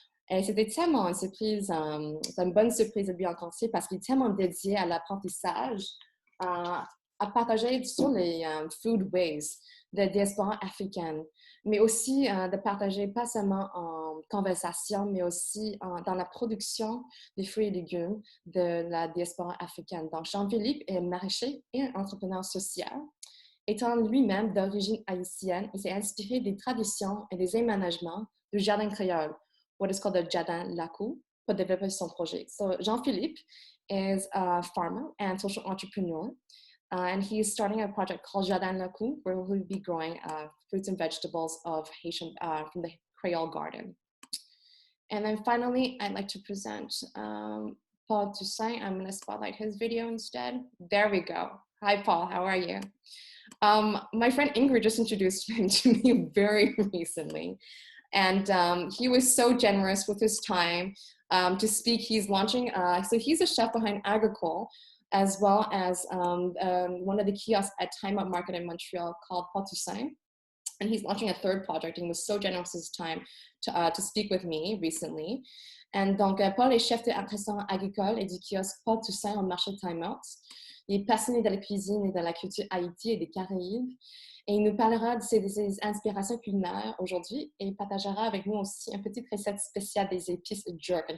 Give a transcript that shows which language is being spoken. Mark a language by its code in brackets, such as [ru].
[fr] Et c'était tellement une surprise, c'est une bonne surprise de lui rencontrer parce qu'il est tellement dédié à l'apprentissage, à partager sur les food ways de diaspora africaine, mais aussi de partager pas seulement en conversation, mais aussi dans la production des fruits et légumes de la diaspora africaine. Donc, Jean-Philippe est maraîcher et un entrepreneur social. Étant lui-même d'origine haïtienne, il s'est inspiré des traditions et des aménagements du jardin créole, what is called the Jardin Lacou, pour développer son projet. [en] So Jean-Philippe is a farmer and social entrepreneur, and he's starting a project called Jardin Lacou, where we'll be growing fruits and vegetables of Haitian from the Creole garden. And then finally, I'd like to present Paul Toussaint. I'm going to spotlight his video instead. There we go. Hi, Paul. How are you? My friend Ingrid just introduced him to me very recently. And he was so generous with his time to speak. He's launching, so he's a chef behind Agricole, as well as one of the kiosks at Time Out Market in Montreal called Paul Toussaint. And he's launching a third project and was so generous with his time to speak with me recently. [fr] And donc, Paul est chef de restaurant agricole et du kiosque Paul Toussaint au marché Time Out. Il est passionné de la cuisine et de la culture Haïti et des Caraïbes. Et il nous parlera de ses inspirations culinaires aujourd'hui et il partagera avec nous aussi une petite recette spéciale des épices jerk.